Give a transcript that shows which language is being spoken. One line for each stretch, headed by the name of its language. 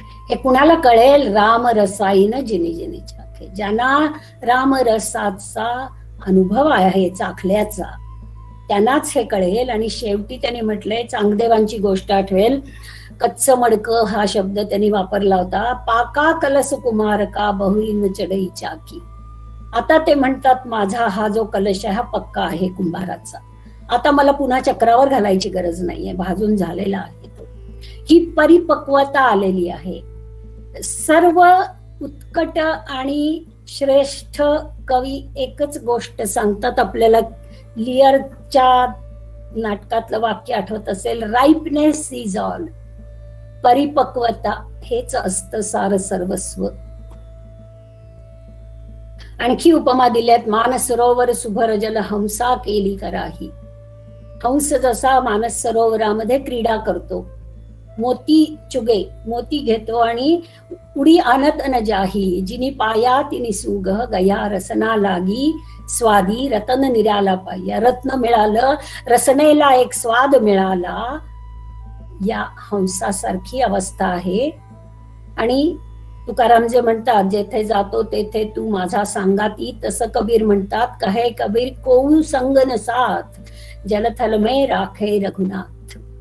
Marathi: हे कुणाला कळेल,
Hindi: राम रसाईन जिनी जिनी चाखे,
Marathi: ज्यांना रामरसाचा अनुभव आहे चाखल्याचा त्यांनाच हे कळेल. आणि शेवटी त्यांनी म्हटलंय, चांगदेवांची गोष्ट आठवेल, कच्च मडक हा शब्द त्यांनी वापरला होता.
Hindi: पाका कलश कुमार का बहुईन चढई चाकी.
Marathi: आता ते म्हणतात माझा हा जो कलश आहे हा पक्का आहे कुंभाराचा, आता मला पुन्हा चक्रावर घालायची गरज नाहीये, भाजून झालेला आहे तो. ही परिपक्वता आलेली आहे. सर्व उत्कट आणि श्रेष्ठ कवी एकच गोष्ट सांगतात आपल्याला. लिअरच्या नाटकातलं वाक्य आठवत असेल,
English: Ripeness is all.
Marathi: परिपक्वता हेच असतं सार सर्वस्व. आणखी उपमा दिल्यात,
Hindi: मानस सरोवर सुभर जल हंसा केली कराही.
Marathi: हंस जसा मानस सरोवरामध्ये क्रीडा करतो,
Hindi: मोती चुगे,
Marathi: मोती घेतो आणि
Hindi: उडी आणत न जाही. जिनी पाया तिनी सुग गया रसना लागी स्वादी रतन निराला पाया.
Marathi: रत्न मिळालं, रसनेला एक स्वाद मिळाला, या हंसासारखी अवस्था आहे. आणि तुकाराम जे म्हणतात, जेथे जातो तेथे तू माझा सांगाती, तसं कबीर म्हणतात,
Hindi: कहे कबीर कोऊ संग न साथ जलथल में राखे रघुनाथ.